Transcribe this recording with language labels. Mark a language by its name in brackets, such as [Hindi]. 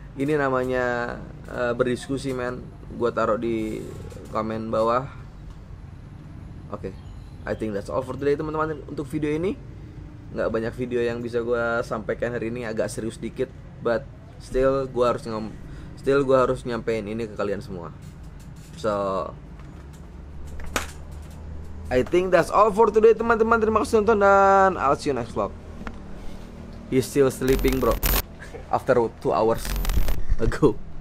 [Indonesian] Ini namanya berdiskusi, men. Gue taruh di komen bawah. [English] Oke, I think that's all for today, teman-teman. [Indonesian] Untuk video ini nggak banyak video yang bisa gue sampaikan hari ini, agak serius dikit, [English] but still [Indonesian] gue harus nyampein ini ke kalian semua. [English] So I think that's all for today, teman-teman. [Indonesian] Terima kasih nonton dan [English] I'll see you next vlog. He's still sleeping, bro. After 2 hours ago.